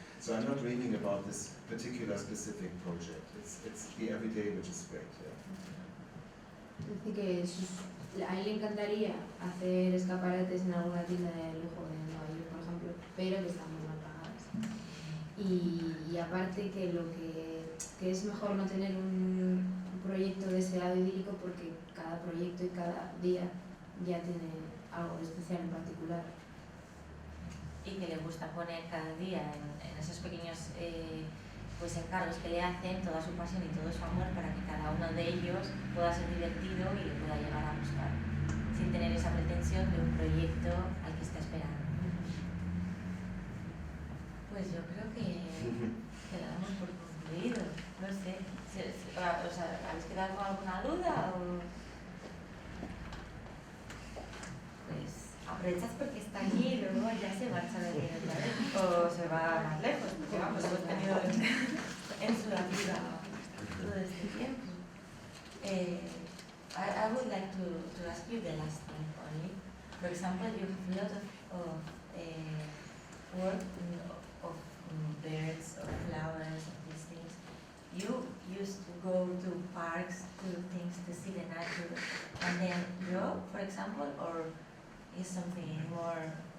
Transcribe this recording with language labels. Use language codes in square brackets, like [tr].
[en] So I'm not dreaming about this particular specific project. It's the everyday, which is great. Yeah. [es] Dice que a él le encantaría hacer escaparates en alguna tienda de lujo de Nueva York, por ejemplo, pero que están muy mal pagadas. Y aparte que es mejor no tener un proyecto de ese lado idílico porque cada proyecto y cada día ya tiene algo especial en particular. Y que le gusta poner cada día en esos pequeños pues encargos que le hacen toda su pasión y todo su amor para que cada uno de ellos pueda ser divertido y le pueda llegar a gustar, sin tener esa pretensión de un proyecto al que está esperando. Pues yo creo que la damos por concluido. No sé, ¿habéis quedado con alguna duda? Pues aprovechad porque está allí y luego ya se marcha de aquí otra vez o se va más lejos, porque vamos, hemos tenido en su vida todo este tiempo. [en] I would like to ask you the last thing only. For example, you have a lot of work of birds or flowers and these things. You used to go to parks, to things to see the nature, and then draw, for example, or is something more...